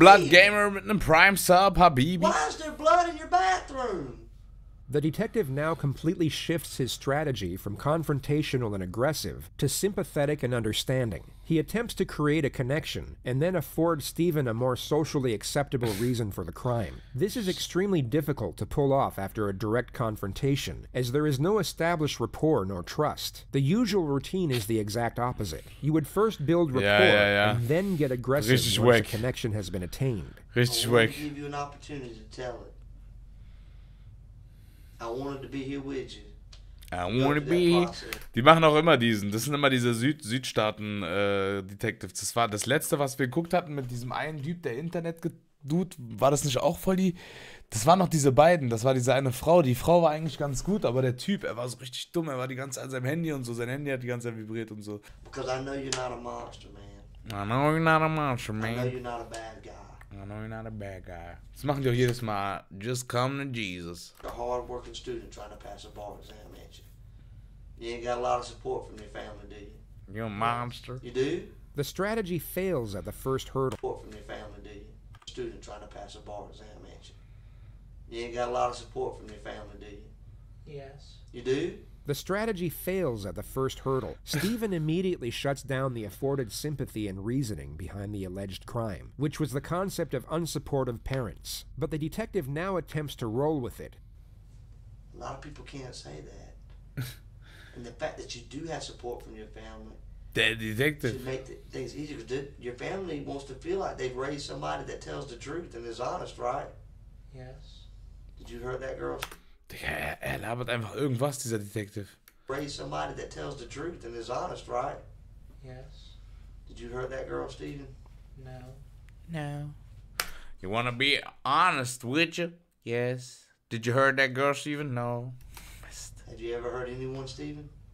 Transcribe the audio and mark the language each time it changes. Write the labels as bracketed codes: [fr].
[de] Blood Gamer mit einem Prime Sub, Habibi. [en] Why is there blood in your bathroom? The detective now completely shifts his strategy from confrontational and aggressive to sympathetic and understanding. He attempts to create a connection and then afford Stephen a more socially acceptable reason for the crime. This is extremely difficult to pull off after a direct confrontation, as there is no established rapport nor trust. The usual routine is the exact opposite. You would first build rapport and then get aggressive [de] Richtig [en] once a [de] wack. [en] connection has been attained. [de] Richtig [en] I wanted [de] wack. [en] to give you an opportunity to tell it. I wanted to be here with you. I wanna be. [de] Die machen auch immer diesen. Das sind immer diese Südstaaten-Detectives. Das war das letzte, was wir geguckt hatten mit diesem einen Typ, der Internet-Dude. War das nicht auch voll die. Das waren noch diese beiden. Das war diese eine Frau. Die Frau war eigentlich ganz gut, aber der Typ, er war so richtig dumm. Er war die ganze Zeit an seinem Handy und so. Sein Handy hat die ganze Zeit vibriert und so. [en] Because I know you're not a monster, man. I know you're not a monster, I know man. you're not a bad guy. I know you're not a bad guy. [de] Das machen die auch jedes Mal. [en] Just come to Jesus. You're a hard-working student trying to pass a bar exam, ain't you? You ain't got a lot of support from your family, do you? You're a monster. You do? The strategy fails at the first hurdle. Support from your family, do you? Student trying to pass a bar exam, ain't you? You ain't got a lot of support from your family, do you? Yes. You do? The strategy fails at the first hurdle. Stephen immediately shuts down the afforded sympathy and reasoning behind the alleged crime, which was the concept of unsupportive parents. But the detective now attempts to roll with it. A lot of people can't say that. And the fact that you do have support from your family [de] Der Detective. [en] should make things easier. Because your family wants to feel like they've raised somebody that tells the truth and is honest, right? Yes. Did you hear that, girl? [de] Digga, er labert einfach irgendwas, dieser Detective. [en] Raise somebody that tells the truth and is honest, right? Yes. Did you hear that, girl, Stephen? No. No. You wanna be honest, would you? Yes. Did you heard that girl, Steven? No. Have you ever heard anyone, Stephen?